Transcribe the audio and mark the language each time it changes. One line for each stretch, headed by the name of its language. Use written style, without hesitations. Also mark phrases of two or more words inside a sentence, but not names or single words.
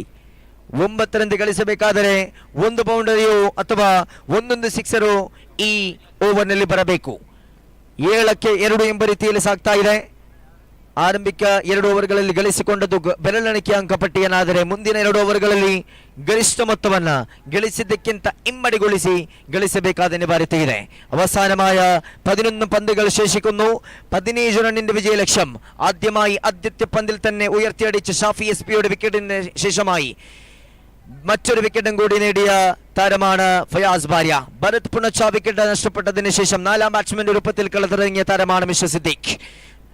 Kannada: 9 ರಂತೆ ಗಳಿಸಬೇಕಾದರೆ ಒಂದು ಬೌಂಡರಿಯೋ ಅಥವಾ ಒಂದೊಂದು ಸಿಕ್ಸರು ಈ ಓವರ್ನಲ್ಲಿ ಬರಬೇಕು. 7ಕ್ಕೆ 2 ಎಂಬ ರೀತಿಯಲ್ಲಿ ಸಾಗ್ತಾ ಇದೆ. ಆರಂಭಿಕ 2 ಓವರ್ಗಳಲ್ಲಿ ಗಳಿಸಿಕೊಂಡದ್ದು ಬೆರಳೆಣಿಕೆ ಅಂಕಪಟ್ಟಿಯನ್ನಾದರೆ ಮುಂದಿನ 2 ಓವರ್ಗಳಲ್ಲಿ ಗರಿಷ್ಠ ಮೊತ್ತವನ್ನು ಗಳಿಸಿದ್ದಕ್ಕಿಂತ ಇಮ್ಮಡಿಗೊಳಿಸಿ ಗಳಿಸಬೇಕಾದ ಅನಿವಾರ್ಯತೆ ಇದೆ.
Malayalam: അവസാനമായ 11 പന്തുകൾ ശേഷിക്കുന്നു. 17 റണ്ണിന്റെ വിജയ ലക്ഷ്യം ആദ്യമായി ആദ്യത്തെ പന്തിൽ തന്നെ ഉയർത്തിയടിച്ച ഷാഫി എസ്പിയുടെ വിക്കറ്റിന് ശേഷമായി മറ്റൊരു വിക്കറ്റും കൂടി നേടിയ താരമാണ് ഫയാസ് ബാരിയ. ഭരത് പുണച്ച വിക്കറ്റ് നഷ്ടപ്പെട്ടതിന് ശേഷം 4ാം ബാറ്റ്സ്മാന്റെ രൂപത്തിൽ കളത്തിറങ്ങിയ താരമാണ് മിസ്റ്റർ സിദ്ദീഖ്.